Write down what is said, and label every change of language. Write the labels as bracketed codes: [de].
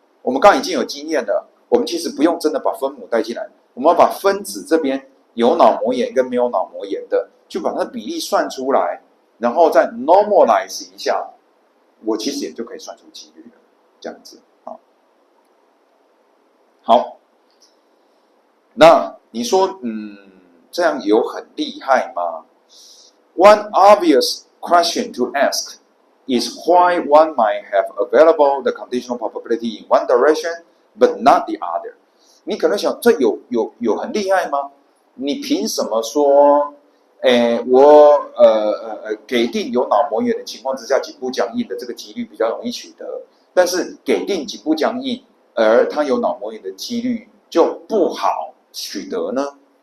[zh] 我们刚刚已经有经验了，我们其实不用真的把分母带进来，我们要把分子这边有脑膜炎跟没有脑膜炎的，就把它的比例算出来，然后再 normalize 一下，我其实也就可以算出几率了，这样子。好，那你说这样有很厉害吗？ [en] One obvious question to ask is why one might have available the conditional probability in one direction but not the other。 [zh] 你可能想，这有很厉害吗？你凭什么说，我给定有脑膜炎的情况之下，颈部僵硬的这个几率比较容易取得，但是给定颈部僵硬，而它有脑膜炎的几率就不好取得呢？